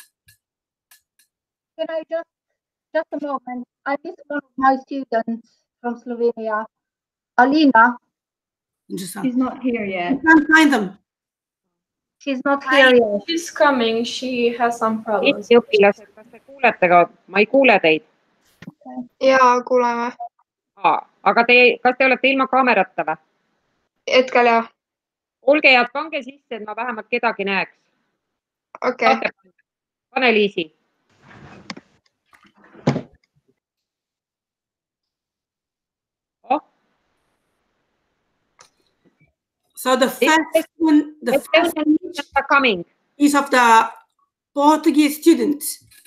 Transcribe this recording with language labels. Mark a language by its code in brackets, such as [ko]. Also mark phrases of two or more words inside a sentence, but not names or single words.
[en] Can I just a moment? I miss one of my students from Slovenia, Alina. She's not here yet. I can't find them. She's not here yet. She's coming. She has some problems. [et] õpilased, kas te kuulete ka? Ma ei kuule teid. Jaa, kuuleme. Aga kas te olete ilma kaamerata või? Hetkel jah. Olge head, pange sisse, et ma vähemalt kedagi näeks. Okei. Pane Liisi. [en] So the first one, coming is of the Portuguese students.